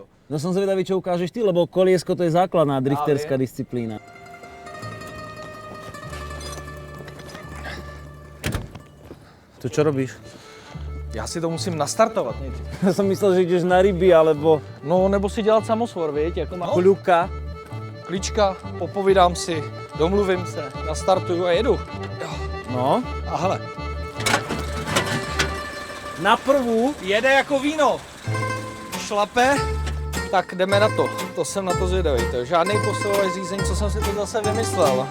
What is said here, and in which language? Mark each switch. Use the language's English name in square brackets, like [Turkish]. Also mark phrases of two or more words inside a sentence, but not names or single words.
[Slovak] No som zvedavý, čo ukážeš ty, lebo koliesko to je základná drifterská disciplína. To čo robíš? [Czech] Já si to musím nastartovat nejdřív. [Slovak] Ja som myslel, že ideš na ryby, alebo [Czech] No, nebo si dělat samosvor, viď? Jako má [Slovak] kľuka. [Czech] klička, popovídám si, domluvím se, nastartuju a jedu. Jo. No, A hele, [Slovak] na prvú. [Czech] jede jako víno. Šlape, tak jdeme na to. To jsem na to zvědavý. To je žádný posilový řízení, co jsem si to zase vymyslel.